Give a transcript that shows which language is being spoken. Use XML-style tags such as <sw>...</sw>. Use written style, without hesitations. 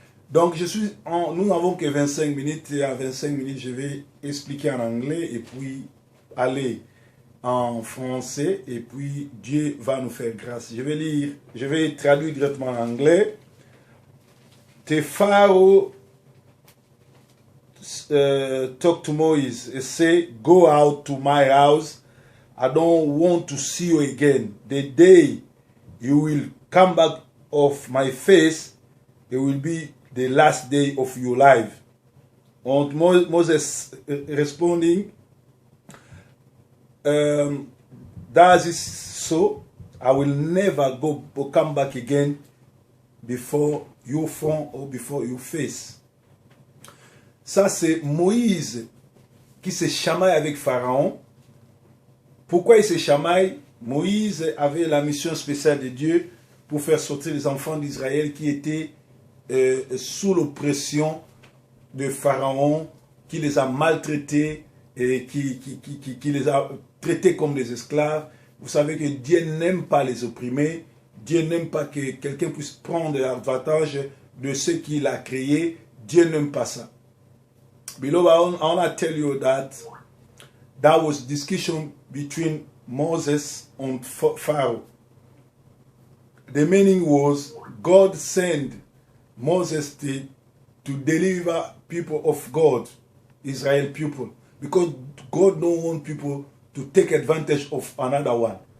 <fr>Donc, nous n'avons que 25 minutes, et à 25 minutes, je vais expliquer en anglais, et puis aller en français, et puis Dieu va nous faire grâce. Je vais traduire directement en anglais.</fr> <en>The Pharaoh talk to Moses and say, go out to my house. I don't want to see you again. The day you will come back of my face, it will be the last day of your life. And Moses responding, that is so. I will never come back again before your front or before your face.</en> <fr>Ça, c'est Moïse qui se chamaille avec Pharaon. Pourquoi il se chamaille? Moïse avait la mission spéciale de Dieu pour faire sortir les enfants d'Israël qui étaient sous l'oppression de Pharaon, qui les a maltraités et qui les a traités comme des esclaves. Vous savez que Dieu n'aime pas les opprimés. Dieu n'aime pas que quelqu'un puisse prendre l'avantage de ce qu'il a créé. Dieu n'aime pas ça.</fr> <en>Beloved, I want to tell you that was discussion between Moses and Pharaoh. The meaning was God sent Moses to deliver people of God, Israel people, because God don't want people to take advantage of another one.</en>